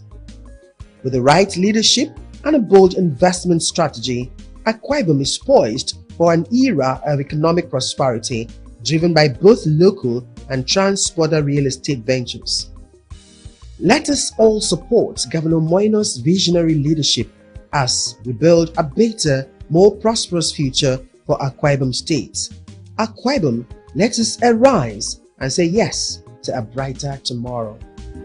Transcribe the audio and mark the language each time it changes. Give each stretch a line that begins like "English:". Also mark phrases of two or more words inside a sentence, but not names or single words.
English: With the right leadership and a bold investment strategy, Akwa Ibom is poised for an era of economic prosperity driven by both local and trans-border real estate ventures. Let us all support Governor Umo Eno's visionary leadership as we build a better, more prosperous future for Akwa Ibom State. Akwa Ibom, let us arise and say yes to a brighter tomorrow.